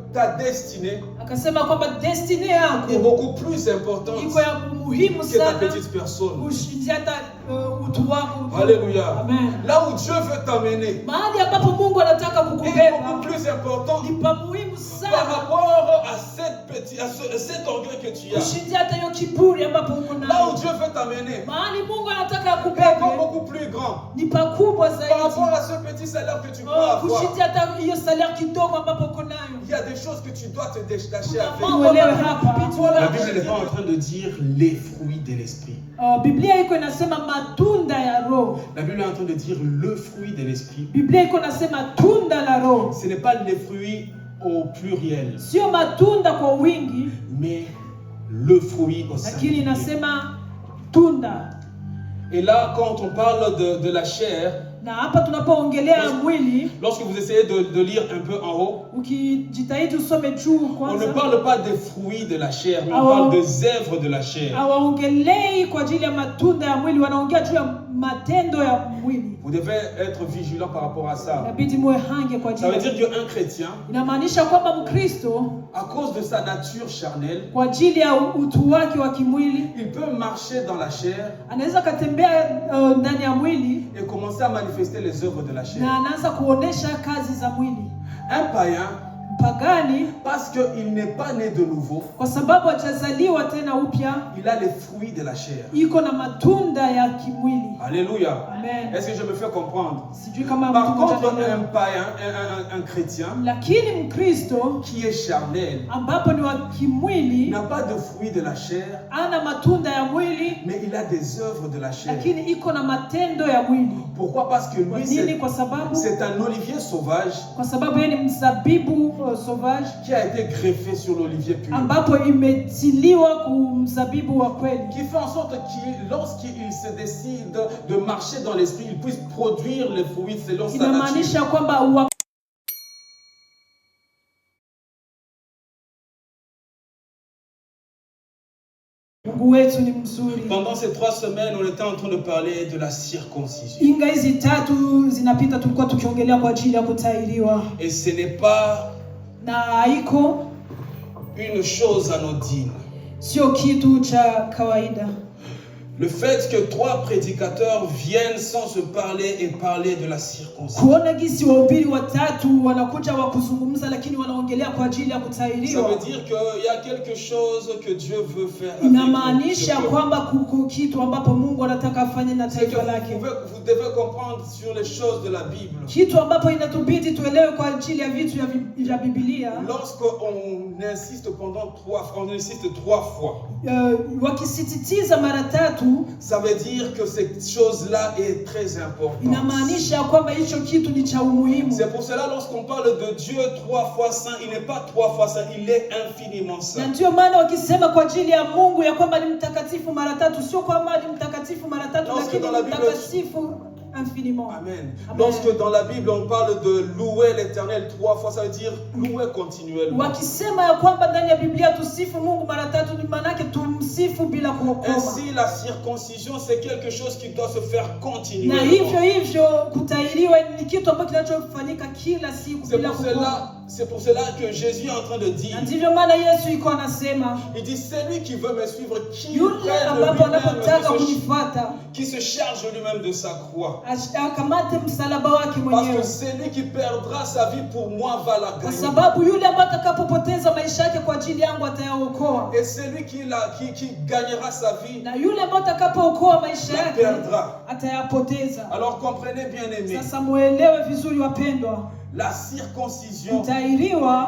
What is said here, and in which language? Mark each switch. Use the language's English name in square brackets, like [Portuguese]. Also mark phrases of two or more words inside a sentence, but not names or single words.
[French] ta destinée [Swahili] akasema kwamba destiny yako [French] est beaucoup plus importante [Swahili] iko ya muhimu [French] que ta [Swahili] sana [French] petite personne. [Swahili] kushindia hata utu wako. [French] Alléluia. Amen. Là où Dieu veut t'amener, [Swahili] Mahali ambapo Mungu anataka [French] est [Swahili] kukubeba [French] beaucoup plus important [Swahili] ni pa muhimu [French] par [Swahili] sana [French] rapport à cet orgueil que tu as. [Swahili] kushindia hata hiyo kiburi ambapo uko [French] Là où [Swahili] nayo. [French] Dieu veut t'amener, [Swahili] Mahali Mungu anataka [French] est [Swahili] akubebe [French] beaucoup plus grand [Swahili] ni pakubwa [French] par [Swahili] zaidi [French] rapport à ce petit salaire que tu peux avoir. [Swahili] kushindia hata hiyo salaire kidogo ambapo uko nayo. [French] Il y a des choses que tu dois te détacher avec. [Swahili] Uelewe hapa. [French] La Bible n'est pas en train de dire les fruits de l'esprit. [Swahili] Biblia iko inasema matunda ya roho. [French] La Bible est en train de dire le fruit de l'esprit. [Swahili] Biblia iko inasema tunda la roho. [French] Ce n'est pas les fruits au pluriel, [Swahili] Sio matunda kwa wingi, [French] mais le fruit au [Swahili] lakini [French] singulier. [Swahili] inasema tunda. [French] Et là, quand on parle de la chair, [Swahili] Na hapa tunapoongelea mwili, [French] lorsque vous essayez de lire un peu en haut, [Swahili] ukijitahidi usome juu [French] on ne [Swahili] kwanza, [French] parle pas des fruits de la chair, mais on parle des œuvres de la chair. [Swahili] hawaongelei kwa ajili ya matunda ya mwili, wanaongea juu ya matendo ya mwili. [French] Vous devez être vigilant par rapport à ça. [Swahili] Inabidi muwe hange kwa [French] Ça veut [Swahili] ajili. [French] dire qu'un chrétien, [Swahili] Inamaanisha kwamba Mkristo [French] à cause de sa nature charnelle, [Swahili] kwa ajili ya utu wake wa kimwili [French] il peut marcher dans la chair [Swahili] anaweza katembea ndani ya mwili [French] et commencer à manifester les œuvres de la chair. [Swahili] na anaanza kuonesha kazi za mwili. [French] Un païen, [Swahili] Mpagani, [French] parce qu'il n'est pas né de nouveau, [Swahili] kwa sababu hajazaliwa tena upya, [French] il a les fruits de la chair. [Swahili] iko na matunda ya kimwili. [French] Alléluia. Amen. Est-ce que je me fais comprendre? [Swahili] Sijui kama [French] Par [Swahili] mtu [French] contre, [Swahili] mmoja [French] un païen, un chrétien [Swahili] lakini Mkristo [French] qui est charnel [Swahili] ambapo ni wa kimwili [French] n'a pas de fruits de la chair, [Swahili] ana matunda ya mwili, [French] mais il a des œuvres de la chair. [Swahili] lakini iko na matendo ya mwili. [French] Pourquoi? Parce que [Swahili] Kwa [French] lui, [Swahili] nini? Kwa sababu [French] c'est un olivier sauvage [Swahili] yeye ni mzabibu sauvage [French] qui a été greffé sur l'olivier pur. [Swahili] ambapo imetiliwa kumzabibu wa kweli, [French] Qui fait en sorte qu'il, lorsqu'il se décide de marcher dans l'esprit, il puisse produire les fruits selon sa [Swahili] inamaanisha [French] nature. [Swahili] kwamba Mungu wetu ni mzuri. [French] Pendant ces 3 semaines, on était en train de parler de la circoncision. [Swahili] Inga hizi 3 zinapita tulikuwa tukiongelea kwa ajili ya kutahiriwa, [French] Et ce n'est pas [Swahili] na haiko [French] une chose anodine. [Swahili] sio kitu cha kawaida. [French] Le fait que 3 prédicateurs viennent sans se parler et parler de la circoncision. [Swahili] Kuona gisi wahubiri 3 wanakuja wa kuzungumza lakini wanaongelea kwa ajili ya [French] Ça [Swahili] kutahiriwa, [French] veut dire qu'il y a quelque chose que Dieu veut faire avec [Swahili] inamaanisha [French] nous. [Swahili] kwamba kuko kitu ambapo Mungu anataka afanye na [French] C'est que [Swahili] taifa lake, [French] vous devez comprendre sur les choses de la Bible. [Swahili] kitu ambapo inatubidi tuelewe kwa ajili ya vitu ya Biblia. [French] Lorsqu'on insiste pendant 3 fois, on insiste 3 fois. [Swahili] Wakisisitiza mara 3, [French] Ça veut dire que cette chose-là est très importante. [Swahili] inamaanisha kwamba hicho kitu ni cha umuhimu. [French] C'est pour cela, lorsqu'on parle de Dieu 3 fois saint, il n'est pas 3 fois saint, il est infiniment [Swahili] Na [French] saint. [Swahili] ndio maana wakisema kwa ajili ya Mungu ya kwamba ni mtakatifu mara 3, sio kwamba ni mtakatifu mara 3, [French] Lorsque [Swahili] lakini [French] dans la [Swahili] ni [French] Bible- [Swahili] mtakatifu infiniment. Amen. Amen. [French] Lorsque dans la Bible on parle de louer l'Éternel 3 fois, ça veut dire louer continuellement. [Swahili] Wakisema ya kwamba ndani ya Biblia tusifu Mungu mara 3, ni maana yake tumsifu bila kuokoma. [French] Ainsi, la circoncision, c'est quelque chose qui doit se faire [Swahili] Na [French] continuellement. [Swahili] hivyo kutahiriwa ni kitu ambacho kinachofanyika kila siku [French] C'est [Swahili] bila [French] pour [Swahili] kukoma. [French] c'est pour cela que Jésus est en train de dire, [Swahili] Na ndivyo maana Yesu iko anasema, [French] il dit, celui qui veut me suivre, qui [Swahili] yule [French] prenne [Swahili] ambapo [French] lui-même, [Swahili] anapotaka kunifuata [French] qui se charge lui-même de sa croix. [Swahili] akamate msalaba wake [French] Parce que [Swahili] mwenyewe, [French] celui qui perdra sa vie pour moi va la [Swahili] kwa [French] gagner. [Swahili] sababu yule ambaye atakapopoteza maisha yake kwa ajili yangu atayaokoa, [French] Et celui qui gagnera sa vie [Swahili] na yule ambaye atakapookoa maisha [French] la [Swahili] yake [French] perdra. [Swahili] atayapoteza. [French] Alors comprenez bien aimés, [Swahili] Sasa muelewe vizuri wapendwa, [French] la circoncision [Swahili] kutahiriwa